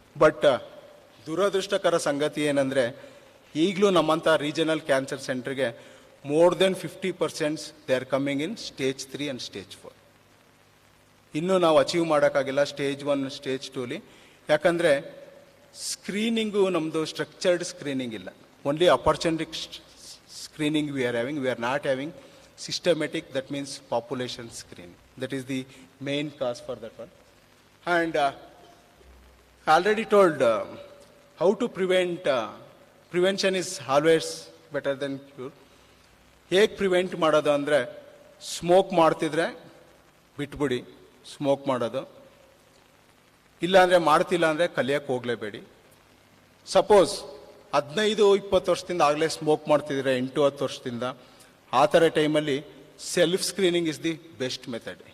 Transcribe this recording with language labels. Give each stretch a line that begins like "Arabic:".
Kannada: But ದುರದೃಷ್ಟಕರ ಸಂಗತಿ ಏನಂದರೆ, ಈಗಲೂ ನಮ್ಮಂಥ ರೀಜನಲ್ ಕ್ಯಾನ್ಸರ್ ಸೆಂಟರ್ಗೆ
English: More than 50% they are coming in stage 3 and stage 4.
Kannada: ಇನ್ನೂ ನಾವು ಅಚೀವ್ ಮಾಡೋಕ್ಕಾಗಿಲ್ಲ ಸ್ಟೇಜ್ 1, ಸ್ಟೇಜ್ 2ಲಿ. ಯಾಕಂದರೆ ಸ್ಕ್ರೀನಿಂಗು ನಮ್ಮದು ಸ್ಟ್ರಕ್ಚರ್ಡ್ ಸ್ಕ್ರೀನಿಂಗ್ ಇಲ್ಲ.
English: Only opportunistic screening we are not having systematic, that means population screening. That is the main cause for that one. And I already told how to prevent. Prevention is always better than cure.
Kannada: ಹೇಗೆ prevent ಮಾಡೋದು ಅಂದರೆ, smoke ಮಾಡ್ತಿದ್ರೆ ಬಿಟ್ಬಿಡಿ smoke ಮಾಡೋದು, ಇಲ್ಲಾಂದರೆ ಮಾಡ್ತಿಲ್ಲ ಅಂದರೆ ಕಲಿಯೋಕ್ಕೆ ಹೋಗಲೇಬೇಡಿ. ಸಪೋಸ್ 15-20 ವರ್ಷದಿಂದ ಆಗಲೇ ಸ್ಮೋಕ್ ಮಾಡ್ತಿದ್ರೆ, 8-10 ವರ್ಷದಿಂದ, ಆ ಥರ ಟೈಮಲ್ಲಿ
English: Self screening is the best method.